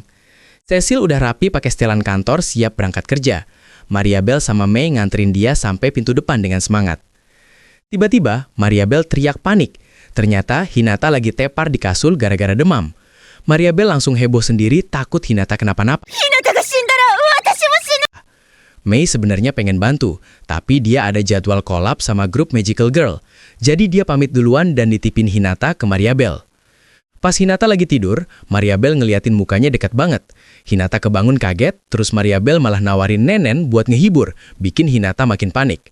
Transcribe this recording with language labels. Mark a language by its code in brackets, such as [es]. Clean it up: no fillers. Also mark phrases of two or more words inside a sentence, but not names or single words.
[id] Cecil udah rapi pakai setelan kantor siap berangkat kerja. Maria Bell sama May nganterin dia sampai pintu depan dengan semangat. Tiba-tiba, Maria Bell teriak panik. Ternyata Hinata lagi tepar di kasur gara-gara demam. Maria Bell langsung heboh sendiri takut Hinata kenapa-napa. [ja] ひなたが死んだら私も死ぬ [id] May sebenarnya pengen bantu, tapi dia ada jadwal collab sama grup Magical Girl. Jadi dia pamit duluan dan nitipin Hinata ke Maria Bell. Pas Hinata lagi tidur, Maria Bell ngeliatin mukanya dekat banget. Hinata kebangun kaget, terus Maria Bell malah nawarin Nenen buat ngehibur, bikin Hinata makin panik.